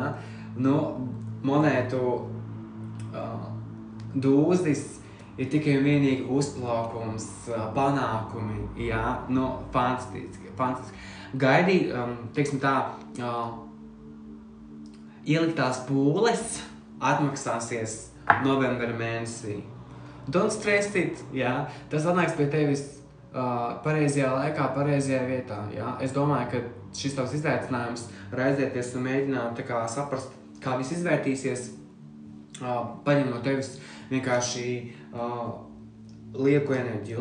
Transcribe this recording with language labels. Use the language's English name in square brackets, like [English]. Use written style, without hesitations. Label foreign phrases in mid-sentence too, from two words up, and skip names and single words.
[Latvian] Monētu dūzis ir tikai un vienīgi uzplaukums, panākumi, jā. Fantastiski. Gaidīt, teiksim tā, ieliktās pūles atmaksāsies novembra mēnesī. [English] Don't stress it, [Latvian] jā. Tas atnāks pie tevis pareizajā laikā, pareizajā vietā, jā. Es domāju, ka šis tavs izaicinājums raizēties un mēģināt tā kā saprast, kā viss izvērtīsies, paņem no tevis vienkārši lieku enerģiju.